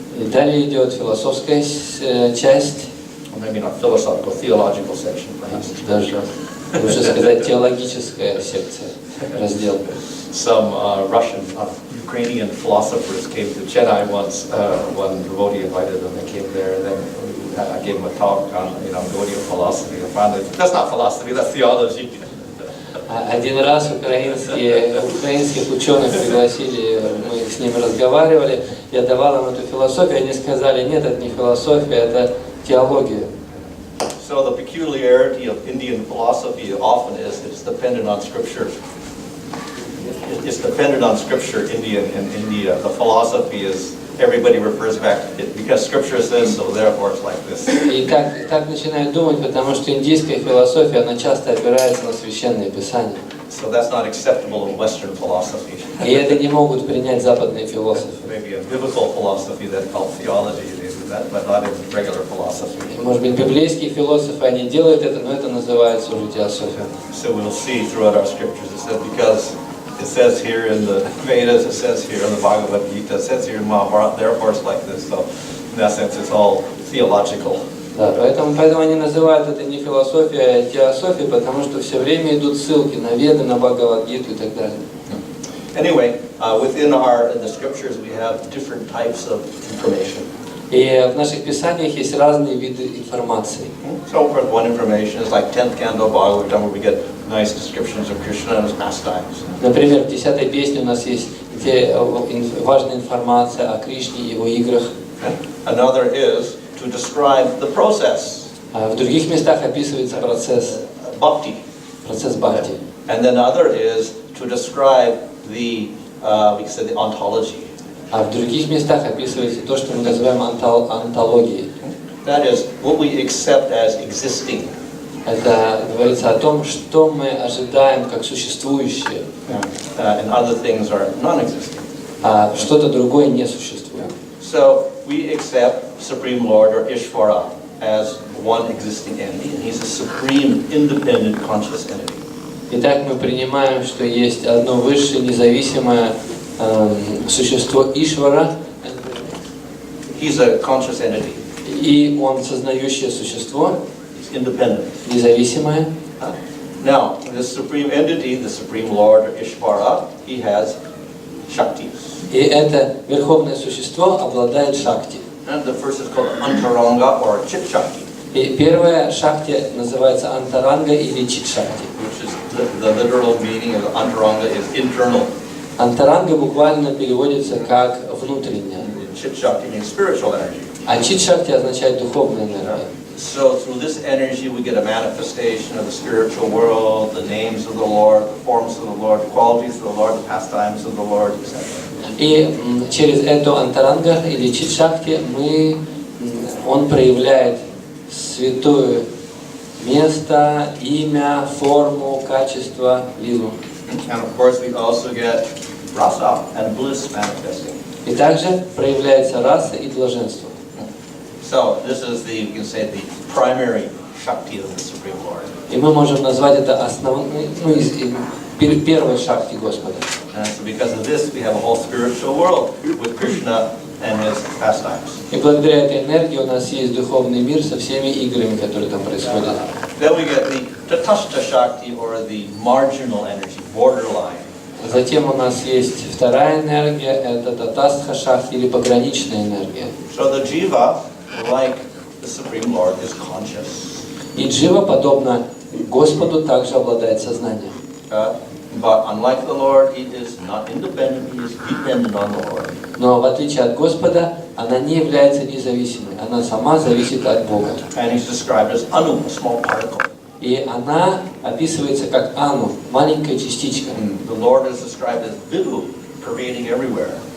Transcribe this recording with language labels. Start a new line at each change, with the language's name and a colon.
Russian: И далее идет философская часть.
English: Or maybe not philosophical, theological section, perhaps.
Russian: Даже лучше сказать теологическая секция, раздел.
English: Some Russian, Ukrainian philosophers came to Chennai once. One devotee invited them. They came there, and then I gave them a talk on, Gaudiya philosophy. And finally, that's not philosophy, that's theology.
Russian: Один раз украинских ученых пригласили, мы с ними разговаривали, я давал им эту философию, они сказали, нет, это не философия, это теология.
English: So the peculiarity of Indian philosophy often is it's dependent on scripture. It's dependent on scripture. In India, the philosophy is everybody refers back to it because scripture says so. Therefore, it's like this.
Russian: И так начинают думать, потому что индийская философия, она часто опирается на священные писания.
English: So that's not acceptable in Western philosophy.
Russian: И это не могут принять западные философы.
English: Maybe in biblical philosophy that's called theology, they do that, but not in regular philosophy.
Russian: Может быть, библейские философы, они делают это, но это называется уже теософия.
English: So we'll see throughout our scriptures, it says because it says here in the Vedas, it says here in the Bhagavad Gita, it says here in Mahabharata, therefore it's like this. So in that sense, it's all theological.
Russian: Да, поэтому они называют это не философия, а теософия, потому что все время идут ссылки на Веды, на Бхагавад-гиту и так далее.
English: Anyway, within the scriptures we have different types of information.
Russian: И в наших писаниях есть разные виды информации.
English: So for one information is like 10th canto Bhagavatam, where we get nice descriptions of Krishna and his pastimes.
Russian: Например, в 10-й песне у нас есть важная информация о Кришне и его играх.
English: Another is to describe the process.
Russian: В других местах описывается процесс
English: bhakti.
Russian: Процесс бхакти.
English: And then other is to describe the we can say the ontology.
Russian: А в других местах описывается то, что мы называем онтологией.
English: That is what we accept as existing.
Russian: Это говорится о том, что мы ожидаем как существующее.
English: And other things are non-existing.
Russian: А что-то другое не существует.
English: So we accept Supreme Lord or Ishvara as one existing entity, and he's a supreme, independent, conscious entity.
Russian: Итак, мы принимаем, что есть одно высшее, независимое существо Ишвара.
English: He's a conscious entity.
Russian: И он сознающее существо,
English: independent,
Russian: независимое.
English: Now, this supreme entity, the Supreme Lord or Ishvara, he has Shaktis.
Russian: И это верховное существо обладает шакти.
English: And the first is called Antaranga or Chit Shakti.
Russian: И первая шакти называется антаранга или чит шакти.
English: Which is the literal meaning of Antaranga is internal.
Russian: Антаранга буквально переводится как внутренняя.
English: Chit Shakti means spiritual energy.
Russian: А чит шакти означает духовная энергия.
English: So through this energy we get a manifestation of the spiritual world, the names of the Lord, the forms of the Lord, the qualities of the Lord, the pastimes of the Lord, etc.
Russian: И через эту антаранга или чит шакти он проявляет святое место, имя, форму, качество, лилу.
English: And of course we also get rasa and bliss manifesting.
Russian: И также проявляется раса и блаженство.
English: So this is you can say the primary Shakti of the Supreme Lord.
Russian: И мы можем назвать это основной, первой шакти Господа.
English: And so because of this we have a whole spiritual world with Krishna and his pastimes.
Russian: И благодаря этой энергии у нас есть духовный мир со всеми играми, которые там происходят.
English: Then we get the Tatastha Shakti or the marginal energy, borderline.
Russian: Затем у нас есть вторая энергия, это татастха шакти или пограничная энергия.
English: So the jiva, like the Supreme Lord, is conscious.
Russian: И джива, подобно Господу, также обладает сознанием.
English: But unlike the Lord, he is not independent, he is dependent on the Lord.
Russian: Но в отличие от Господа, она не является независимой, она сама зависит от Бога.
English: And he's described as anu, a small particle.
Russian: И она описывается как ану, маленькая частичка.
English: The Lord is described as vibhu, pervading everywhere.